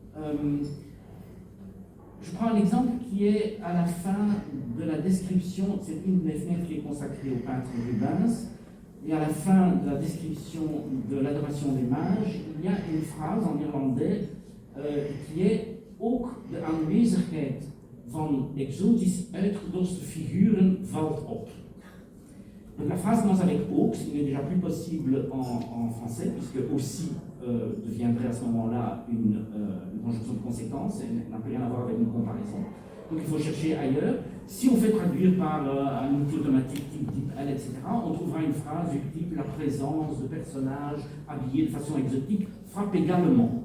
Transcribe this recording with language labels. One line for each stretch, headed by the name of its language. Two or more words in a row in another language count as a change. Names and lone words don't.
French: Je prends un exemple qui est à la fin de la description, c'est une des fenêtres qui est consacrée au peintre Rubens, et à la fin de la description de l'adoration des mages, il y a une phrase en irlandais qui est
Dutch: ook de aanwezigheid van exotisch uitgedoste figuren valt op.
French: Donc la phrase commence avec ook, ce qui n'est déjà plus possible en français, puisque aussi deviendrait à ce moment-là une conjonction de conséquence, et n'a plus rien à voir avec une comparaison. Donc il faut chercher ailleurs. Si on fait traduire par un outil automatique type L, etc., on trouvera une phrase du type la présence de personnages habillés de façon exotique frappe également.